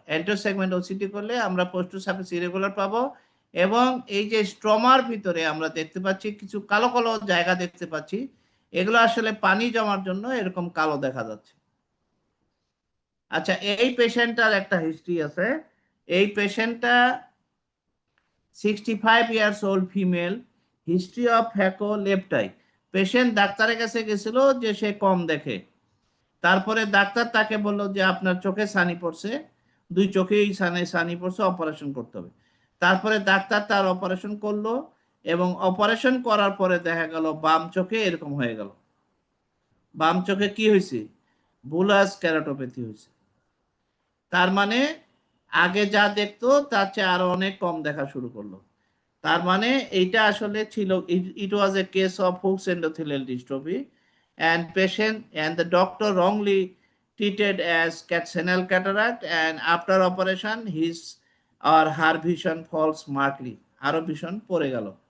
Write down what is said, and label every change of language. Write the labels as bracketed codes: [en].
[bn] Anterior segment OCT করলে আমরা posterior surface irregular পাবো, এবং এই যে স্ট্রমার ভিতরে আমরা দেখতে পাচ্ছি কিছু কালো কালো জায়গা দেখতে পাচ্ছি, এগুলো আসলে পানি জমার জন্য এরকম কালো দেখা যাচ্ছে। আচ্ছা, এই পেশেন্টটার একটা হিস্ট্রি আছে। এই পেশেন্টটা [en] 65 years old female, history of phaco left eye. [bn] Patient ডাক্তারের কাছে গেছিল যে সে কম দেখে, তারপরে ডাক্তার তাকে বলল যে আপনার চোখে ছানি পড়ছে, দুই চোখেই ছানি পড়ছে, অপারেশন করতে হবে। তারপরে ডাক্তার তার অপারেশন করলো এবং অপারেশন করার পরে দেখা গেল বাম চোখে এরকম হয়ে গেল। বাম চোখে কি হয়েছে? বুলাস কেরাটোপ্যাথি হয়েছে। তার মানে আগে যা দেখতো তার চেয়ে আরো অনেক কম দেখা শুরু করলো। তার মানে এইটা আসলে ছিল, [en] it was a case of Fuchs endothelial dystrophy and patient and the doctor wrongly treated as senile cataract, and after operation his or her vision falls markedly, [bn] আরো vision পড়ে গেল।